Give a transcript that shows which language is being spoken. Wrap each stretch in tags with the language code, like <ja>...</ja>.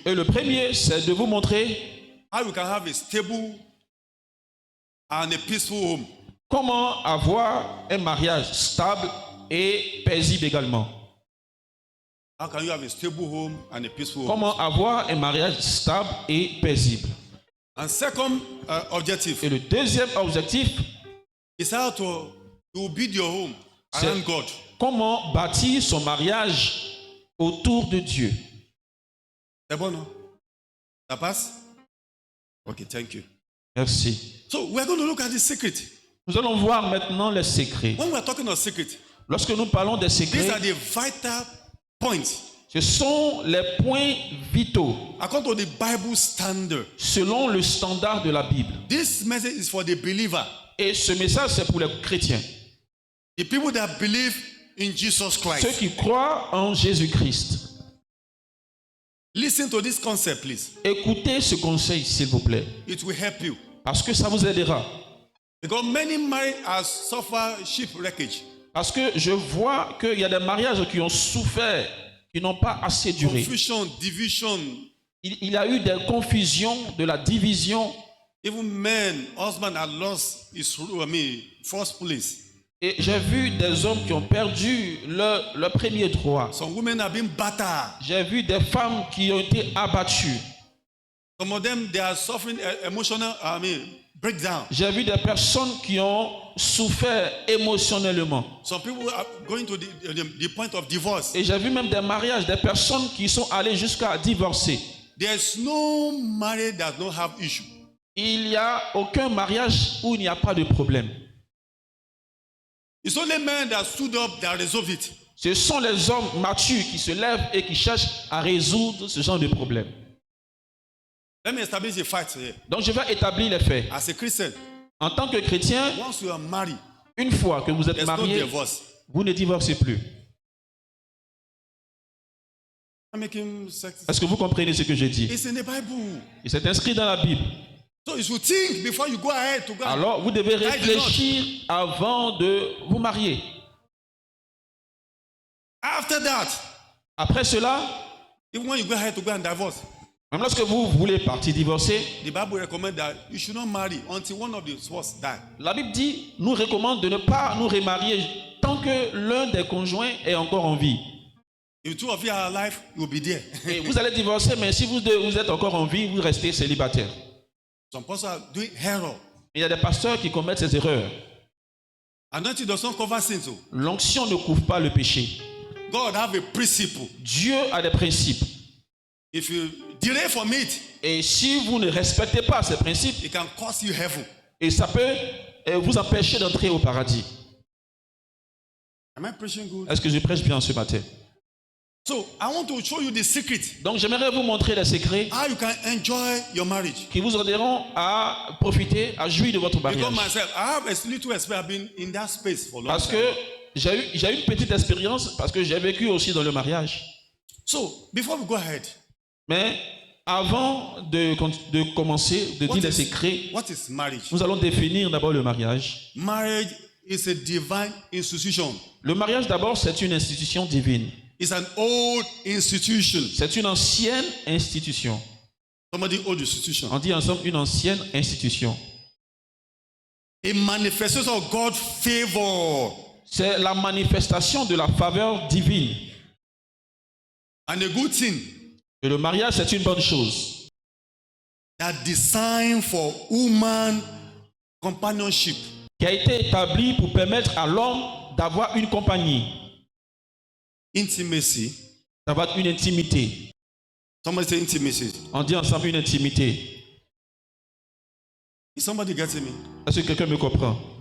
<fr>Et le premier, c'est de vous montrer</fr> <en>how you can have a stable and a peaceful home.</en> <fr>Comment avoir un mariage stable et paisible également.</fr> <en>How can you have a stable home and a peaceful home?</en> <fr>Comment avoir un mariage stable et paisible?</fr> <en>And second objective</en> <fr>Et le deuxième objectif,</fr> <en>is how to build your home around God.</en> <fr>comment bâtir son mariage autour de Dieu. C'est bon, non? Ça passe?</fr> <en>Okay, thank you.</en> <fr>Merci.</fr> <en>So we're going to look at the secret.</en> <fr>Nous allons voir maintenant les secrets.</fr> <en>When we're talking of secret,</en> <fr>Lorsque nous parlons des</fr> <en>these</en> <fr>secrets,</fr> <en>are the vital points</en> <fr>ce sont les points vitaux</fr> <en>according to the Bible standard.</en> <fr>selon le standard de la Bible.</fr> <en>This message is for the believer,</en> <fr>Et ce message, c'est pour les chrétiens,</fr> <en>the people that believe in Jesus</en> <fr>ceux</fr> <en>Christ.</en> <fr>qui croient en Jésus-Christ.</fr> <en>Listen to this concept, please.</en> <fr>Écoutez ce conseil, s'il vous plaît,</fr> <en>It will help you.</en> <fr>parce que ça vous aidera.</fr> <en>Because many married have suffered shipwreckage,</en> <fr>Parce que je vois qu'il y a des mariages qui ont souffert, qui n'ont pas assez duré.</fr> <en>confusion, division.</en> <fr>Il y a eu des confusions, de la division.</fr> <en>Even men, husband had lost his, first place.</en> <fr>Et j'ai vu des hommes qui ont perdu leur premier droit.</fr> <en>Some women have been battered.</en> <fr>J'ai vu des femmes qui ont été abattues.</fr> <en>Some of them, they are suffering emotional, breakdown.</en> <fr>J'ai vu des personnes qui ont souffert émotionnellement.</fr> <en>Some people are going to the point of divorce.</en> <fr>Et j'ai vu même des mariages, des personnes qui sont allées jusqu'à divorcer.</fr> <en>There's no marriage that don't have issue.</en> <fr>Il n'y a aucun mariage où il n'y a pas de problème.</fr> <en>It's only men that stood up that resolve it.</en> <fr>Ce sont les hommes matures qui se lèvent et qui cherchent à résoudre ce genre de problème.</fr> <en>Let me establish a fact here.</en> <fr>Donc je vais établir les faits.</fr> <en>As a Christian,</en> <fr>En tant que chrétien,</fr> <en>once you are married,</en> <fr>une fois que vous êtes</fr> <en>there's no</en> <fr>marié,</fr> <en>divorce.</en> <fr>vous ne divorcez plus.</fr> <en>I'm making sense.</en> <fr>Est-ce que vous comprenez ce que je dis?</fr> <en>It's in the Bible.</en> <fr>Et c'est inscrit dans la Bible.</fr> <en>So you should think before you go ahead to go.</en> <fr>Alors vous devez</fr> <en>I did not.</en> <fr>réfléchir avant de vous marier.</fr> <en>After that,</en> <fr>Après cela,</fr> <en>even when you go ahead to go and divorce,</en> <fr>même lorsque vous voulez partir divorcer,</fr> <en>the Bible recommends that you should not marry until one of the spouses die.</en> <fr>la Bible dit, nous recommande de ne pas nous remarier tant que l'un des conjoints est encore en vie.</fr> <en>If two of you are alive, you will be there.</en> <fr>Et vous allez divorcer, mais si vous êtes encore en vie, vous restez célibataire.</fr> <en>Some pastors are doing error.</en> <fr>Il y a des pasteurs qui commettent ces erreurs.</fr> <en>Anointing does not cover sins. So</en> <fr>L'onction ne couvre pas le péché.</fr> <en>God have a principle.</en> <fr>Dieu a des principes.</fr> <en>If you delay from it,</en> <fr>Et si vous ne respectez pas ces principes,</fr> <en>it can cost you heaven.</en> <fr>et ça peut vous empêcher d'entrer au paradis.</fr> <en>Am I preaching good?</en> <fr>Est-ce que je prêche bien ce matin?</fr> <en>So I want to show you the secret.</en> <fr>Donc j'aimerais vous montrer les secrets</fr> <en>How you can enjoy your marriage.</en> <fr>qui vous aideront à profiter, à jouir de votre mariage.</fr> <en>Because myself, I have a little experience. I've been in that space for a long</en> <fr>Parce</fr> <en>time.</en> <fr>que j'ai eu une petite expérience, parce que j'ai vécu aussi dans le mariage.</fr> <en>So before we go ahead,</en> <fr>Mais avant de commencer, de dire les secrets,</fr> <en>what is marriage?</en> <fr>nous allons définir d'abord le mariage.</fr> <en>Marriage is a divine institution.</en> <fr>Le mariage d'abord, c'est une institution divine.</fr> <en>It's an old institution.</en> <fr>C'est une ancienne institution.</fr> <en>Somebody old institution.</en> <fr>On dit ensemble une ancienne institution.</fr> <en>A manifestation of God's favor</en> <fr>C'est la manifestation de la faveur divine.</fr> <en>and a good thing</en> <fr>Et le mariage, c'est une bonne chose.</fr> <en>that designed for human companionship.</en> <fr>Qui a été établi pour permettre à l'homme d'avoir une compagnie,</fr> <en>Intimacy.</en> <fr>d'avoir une intimité.</fr> <en>Somebody say intimacy.</en> <fr>On dit ensemble une intimité.</fr> <en>Is somebody getting me?</en> <fr>Est-ce que quelqu'un me comprend?</fr>